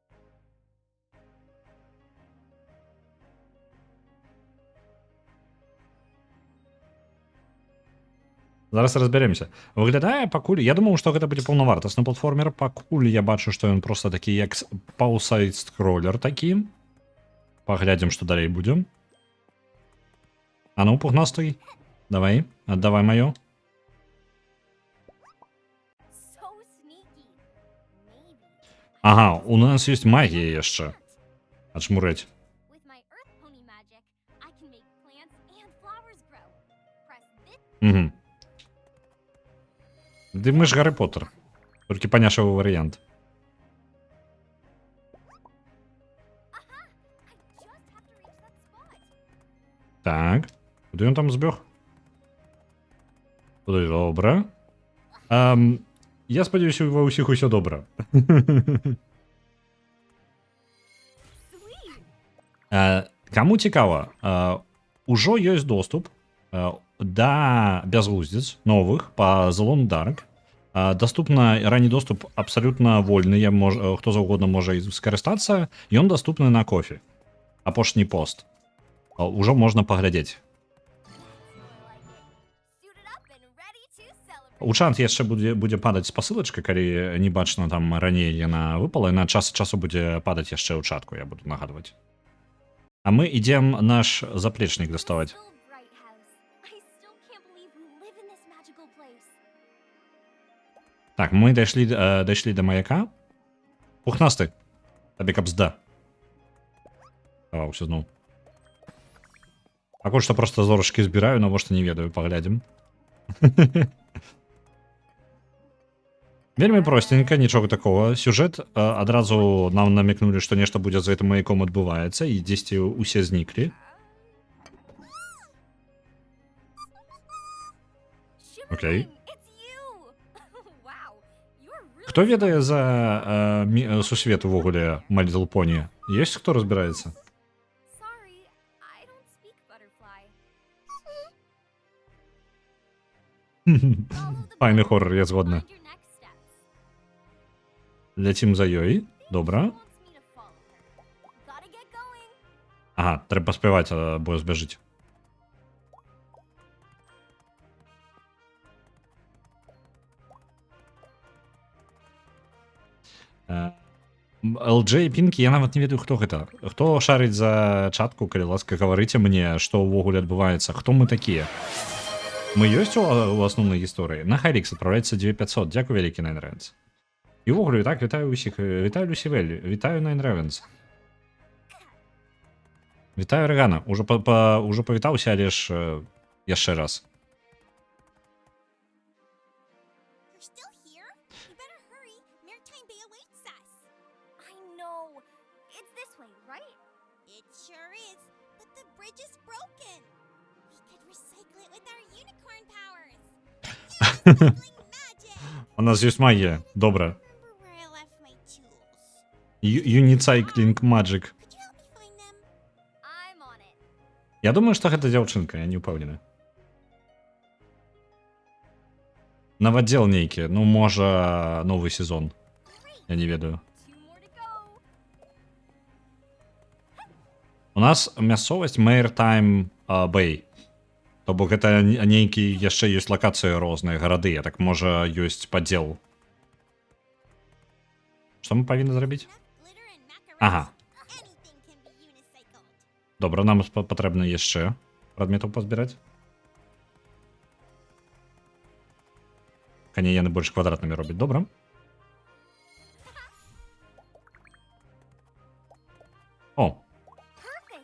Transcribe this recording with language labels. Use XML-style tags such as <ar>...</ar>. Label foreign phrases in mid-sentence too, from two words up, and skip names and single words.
<be>Зараз разбяремся. Выглядае пакуль, я думаў, што гэта будзе паўнавартасны платформер, пакуль я бачу, што ён проста такі як паўсайд-скроллер такі. Паглядзім, што далей будзе. А ну, пухнасты, давай, аддавай маё.</be> <en>So sneaky. Maybe.</en> <be>Ага, у нас ёсць магія яшчэ. Ачмурэць.</be> <en>With my earth pony magic, I can make plants and flowers grow. Press this.</en> <be>Угу. Ды мы ж Гаррі Поттер. Толькі паняшавы варыянт. Aha!</be> <en>I just have to reach that spot.</en> <be>Так. Куды ён там збег? Куды, добра. Я спадзяюся, ва ўсіх усё добра.</be> <en>Sweet.</en> <be>Каму цікава, ужо ёсць доступ да бязглуздзіц новых па The Long Dark. Даступна ранні доступ абсалютна вольны, хто заўгодна можа скарыстацца, ён даступны на кофе. Апошні пост. Ужо можна паглядзець.</be> <en>Suited up and ready to celebrate.</en> <be>У чат яшчэ будзе падаць спасылачка, калі не бачна там раней яна выпала, і на час часу будзе падаць яшчэ ў чатку, я буду нагадваць. А мы ідзем наш заплечнік даставаць.</be> <en>Still Bright House. I still can't believe we live in this magical place.</en> <be>Так, мы дайшлі да маяка. Пухнасты. Табе кабзда. Даваўся зноў. Пакуль што проста зорачкі збіраю, навошта не ведаю, паглядзім. Вельмі простенька, нічога такого. Сюжэт адразу нам намекнулі, што нешта будзе за гэтым маяком адбываецца, і дзесьці усе зніклі. Окей.</be> <en>Shimmerling, it's you. Wow, you're really</en> <be>Хто ведае за сусвет увогуле My Little Pony? Ёсць хто разбіраецца?</be> <en>sorry. I don't speak butterfly. Follow the</en> <be>Файны</be> <en>button</en> <be>хоррор, я</be> <en>to</en> <be>згодна.</be> <en>find your next steps.</en> <be>Ляцім за ёй. Добра.</be> <en>She wants me to follow her. Gotta get going.</en> <be>Ага, трэба паспяваць, бо збяжыць. LJ Пінкі, я нават не ведаю, хто гэта. Хто шарыць за чатку, калі ласка, гаварыце мне, што ўвогуле адбываецца, хто мы такія. Мы ёсць у асноўнай гісторыі. На Хайрікс адпраўляецца 2500. Дзякуй вялікі, Nine Ravens. І ўвогуле, так, вітаю ўсіх. Вітаю Люсівель, вітаю Nine Ravens. Вітаю Рэгана. Ужо павітаўся, але ж яшчэ раз.</be> <en>You're still here? You better hurry. Maritime Bay awaits us. I know. It's this way, right? It sure is. But the bridge is broken. We could recycle it with our unicorn powers. Recycling magic.</en> <be>У нас ёсць магія. Добра.</be> <en>Remember where I left my tools? Unicycling Magic. Could you help me find them? I'm on it.</en> <be>Я думаю, што гэта дзяўчынка, я не ўпэўнены. Навадзел нейкі, ну, можа, новы сезон.</be> <en>Great.</en> <be>Я не ведаю.</be> <en>2 more to go.</en> <be>У нас мясцовасць Maritime Bay. То бок гэта нейкі яшчэ ёсць лакацыі розныя, гарады, а так можа ёсць падзел. Што мы павінны зрабіць?</be> <en>Enough glitter and macarons.</en> <be>Ага.</be> <en>Anything can be unicycled.</en> <be>Добра, нам патрэбна яшчэ прадметаў пазбіраць. Кане яны больш квадратнымі робяць, добра. О,</be> <en>Perfect.</en>